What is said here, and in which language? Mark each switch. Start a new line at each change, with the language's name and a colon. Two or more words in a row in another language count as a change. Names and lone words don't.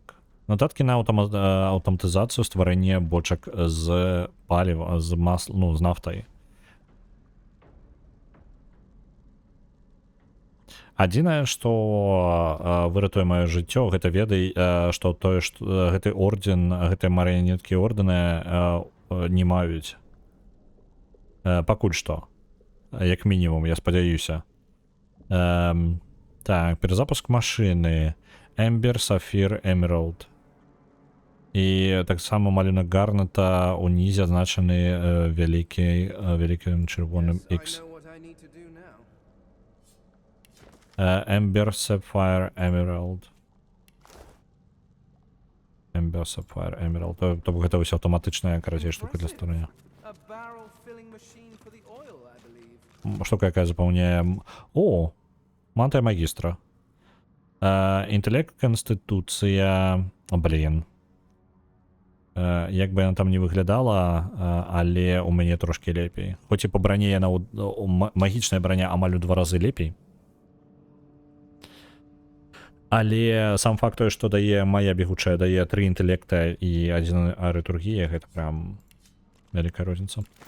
Belarusian: Нотатки на аўтаматызацыю стварэння бочак з паліва, з масла, ну, з нафтай. Адзінае, што выратуе маё жыццё, гэта ведай, што тое, што гэты орден, гэтыя марыянеткі ордэны не маюць Пакуль што. Як мінімум, я спадзяюся. Так, перезапуск машыны. Эмбер, Сафір, Эмералд. І таксама малюнак Гарнета унізе азначаны вялікім чырвоным
English: Yes, I X. know what I need to do now. Ember, Sapphire, Emerald. Ember, Sapphire, Emerald.
Belarusian: То гэта ўсё аўтаматычная, карацей, штука для стварэння.
English: A barrel filling machine for the oil, I believe.
Belarusian: Штука, якая запаўняе... О! Мантыя магістра. Інтэлект, канстытуцыя... Блін. Як бы яна там не выглядала, але у мяне трошки лепей. Хоць і па брані яна... Магічная браня амаль у 2 разы лепей. Але сам факт той, што дае моя бегучая, дае 3 інтэлекта і 1 арытургія, гэта прям вялікая розніца.